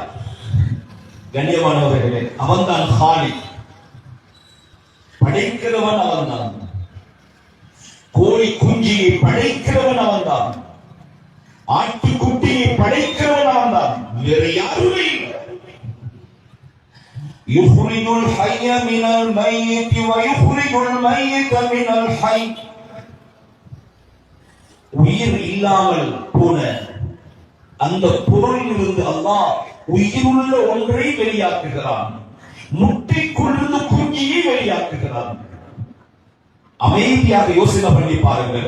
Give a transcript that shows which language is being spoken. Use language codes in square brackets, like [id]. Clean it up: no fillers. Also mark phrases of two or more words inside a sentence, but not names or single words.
[ta] கண்ணியமானவர்களே, அவன்தான் ஹாலிக், படைக்கிறவன் அவன்தான். கோழி குஞ்சியை படைக்கிறவன் அவன்தான், ஆட்டுக்குட்டியை படைக்கிறவன் அவன்தான், வேறு யாருமே இல்லை. [ar] يخرج الحي من الميت ويخرج الميت من الحي. [ta] உயிர் இல்லாமல் போன அந்த பொருளிலிருந்து அல்லாஹ் உயிருள்ள ஒன்றை வெளியாக்குகிறான், முட்டைக்குள்ளிருந்து குஞ்சியை வெளியாக்குகிறான். அமைதியாக யோசனை பண்ணி பாருங்கள்.